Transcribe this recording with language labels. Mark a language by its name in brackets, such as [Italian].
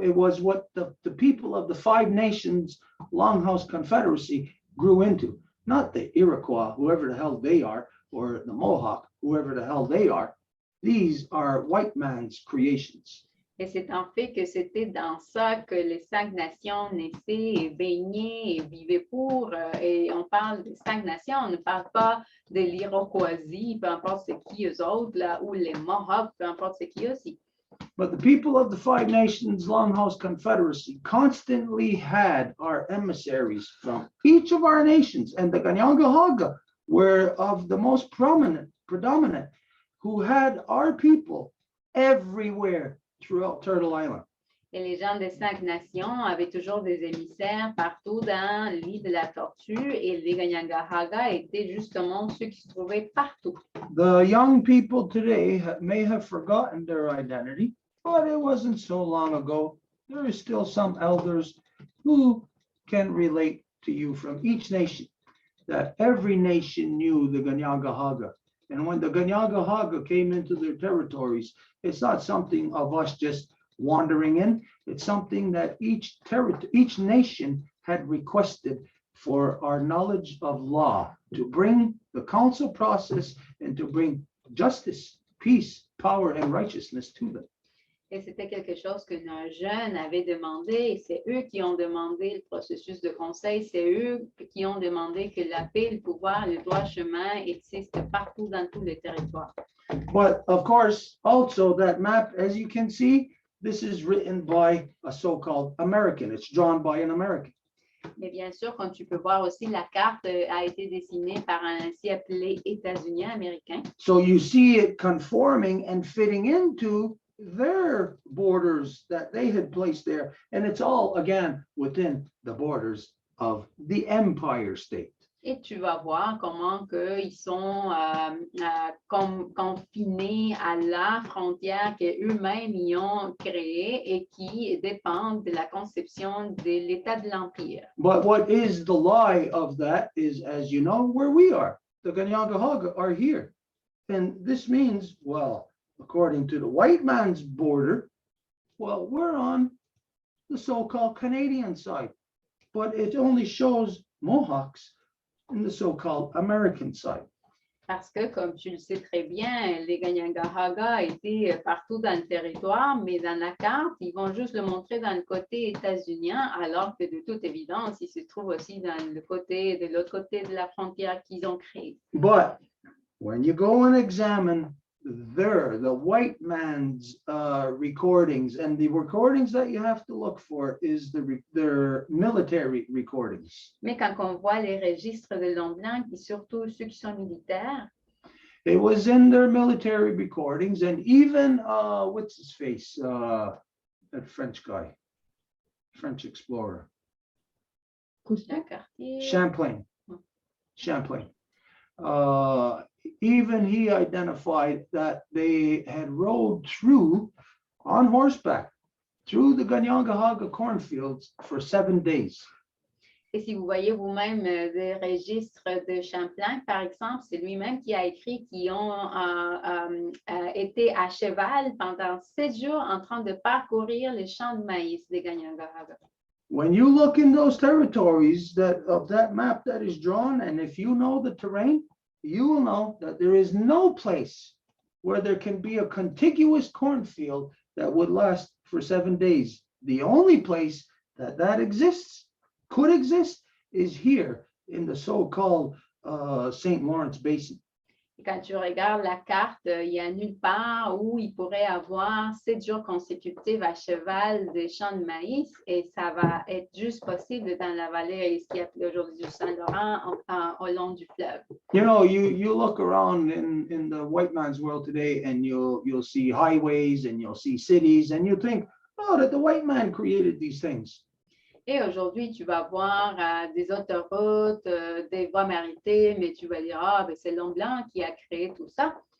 [English] It was what the people of the Five Nations Longhouse Confederacy grew into, not the Iroquois, whoever the hell they are, or the Mohawk, whoever the hell they are. These are white man's creations. [French] Et c'est en fait que c'était dans ça que les 5 nations naissaient et baignaient et vivaient pour. Et on parle des 5 nations, on ne parle pas de l'Iroquoisie, peu importe c'est qui eux autres, là, ou les Mohawks, peu importe c'est qui aussi. [English] But the people of the Five Nations Longhouse Confederacy constantly had our emissaries from each of our nations, and the Kanyangahaga were of the most predominant, who had our people everywhere throughout Turtle Island. [French] Et les gens des 5 nations avaient toujours des émissaires partout dans l'île de la Tortue et les Kanyangahaga étaient justement ceux qui se trouvaient partout. [English] The young people today may have forgotten their identity, but it wasn't so long ago. There is still some elders who can relate to you from each nation, that every nation knew the Kanyangahaga. And when the Kanyangahaga came into their territories, it's not something of us just wandering in. It's something that each nation had requested for our knowledge of law, to bring the council process and to bring justice, peace, power, and righteousness to them. [French] Et c'était quelque chose que nos jeunes avaient demandé et c'est eux qui ont demandé le processus de conseil, c'est eux qui ont demandé que la paix, le pouvoir, le droit chemin existent partout dans tout le territoire. [English] But of course, also that map, as you can see, this is written by a so-called American. It's drawn by an American. [French] Mais bien sûr, comme tu peux voir aussi, la carte a été dessinée par un ainsi appelé États-Unien américain. [English] So you see it conforming and fitting into their borders that they had placed there. And it's all, again, within the borders of the Empire State. [French] Et tu vas voir comment ils sont confinés à la frontière qu'eux-mêmes y ont créée et qui dépendent de la conception de l'État de l'Empire. [English] But what is the lie of that is, as you know, where we are. The Kanyangahaga are here. And this means, well, according to the white man's border, well, we're on the so-called Canadian side. But it only shows Mohawks in the so-called American side. [French] Parce que, comme tu le sais très bien, les Kanyangahaga étaient partout dans le territoire, mais dans la carte, ils vont juste le montrer dans le côté états-unien, alors que de toute évidence, il se trouve aussi dans le côté, de l'autre côté de la frontière qu'ils ont créée. [English] But when you go and examine the white man's recordings, and the recordings that you have to look for is their military recordings. [French] Mais quand on voit les registres de l'homme blanc, et surtout ceux qui sont militaires, [English] It was in their military recordings, and even what's his face, that French guy, French explorer, Champlain. Even he identified that they had rode through on horseback through the Kanyangahaga cornfields for 7 days. [French] et si vous voyez vous-même des registres de Champlain, par exemple, c'est lui-même qui a écrit qu'ils ont été à cheval pendant 7 jours en train de parcourir les champs de maïs des Kanyangahaga. [English] When you look in those territories of that map that is drawn, and if you know the terrain, you will know that there is no place where there can be a contiguous cornfield that would last for 7 days. The only place that exists, could exist, is here in the so-called St. Lawrence Basin. [French] Et quand tu regardes la carte, il n'y a nulle part où il pourrait avoir 7 jours consécutifs à cheval des champs de maïs et ça va être juste possible dans la vallée, ce qui est appelé aujourd'hui du Saint-Laurent, au long du fleuve. [English] You know, you look around in the white man's world today, and you'll see highways and you'll see cities, and you think, oh, that the white man created these things. [French] Et aujourd'hui, tu vas voir des autoroutes, des voies maritimes, et tu vas dire, ah, ben c'est l'homme blanc qui a créé tout ça.